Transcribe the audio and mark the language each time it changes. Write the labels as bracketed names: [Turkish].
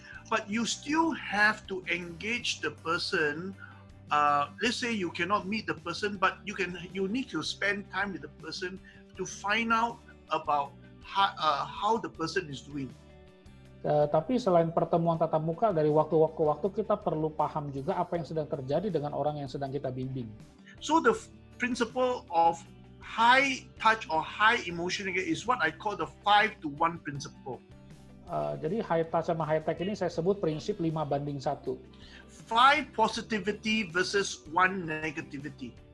[English] But you still have to engage the person. Let's say you cannot meet the person, but you need to spend time with the person to find out about how the person is doing. [Indonesian] Tapi selain pertemuan tatap muka, dari waktu ke waktu kita perlu paham juga apa yang sedang terjadi dengan orang yang sedang kita bimbing. [English] So the principle of high touch or high emotion is what I call the 5-to-1 principle. [Indonesian] Jadi high touch sama high tech ini saya sebut prinsip 5:1. [English] 5 positivity versus 1 negativity.